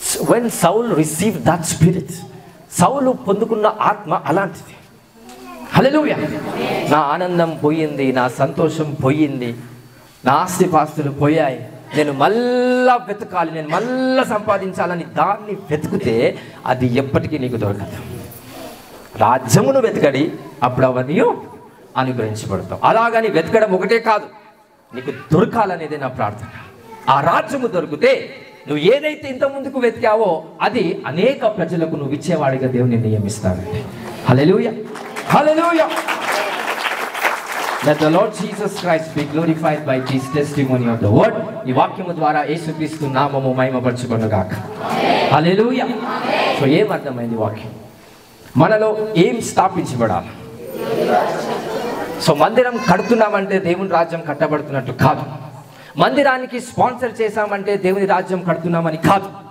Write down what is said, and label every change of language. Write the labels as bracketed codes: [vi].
[en] When Saul received that spirit, [te] సౌలు పొందుకున్న ఆత్మ అలాంటిది. హల్లెలూయా. నా ఆనందం పోయింది, నా సంతోషం పోయింది, నా ఆస్తిపాస్తులు పోయాయి, నేను మళ్ళా వెతకాలి, నేను మళ్ళా సంపాదించాలని దాన్ని వెతికితే అది ఎప్పటికీ నీకు దొరకదు. రాజ్యమును వెతకడి, అప్పుడు అవన్నీ అనుగ్రహించబడతావు. అలాగని వెతకడం ఒకటే కాదు, నీకు దొరకాలనేదే నా ప్రార్థన. ఆ రాజ్యము దొరికితే నువ్వు ఏదైతే ఇంత ముందుకు వెతికావో అది అనేక ప్రజలకు నువ్వు ఇచ్చేవాడిగా దేవుని నియమిస్తానండి. హల్లెలూయా, హల్లెలూయా. [en] Let the Lord Jesus Christ be glorified by this testimony of the word. [te] ఈ వాక్యము ద్వారా యేసుక్రీస్తు నామము మహిమపరచుకొనుగాక. హల్లెలూయా. సో ఏం అర్థమైంది వాక్యం? మనలో ఏం స్థాపించబడాలి? సో మందిరం కడుతున్నామంటే దేవుని రాజ్యం కట్టబడుతున్నట్టు కాదు. మందిరానికి స్పాన్సర్ చేశామంటే దేవుని రాజ్యం కడుతున్నామని కాదు.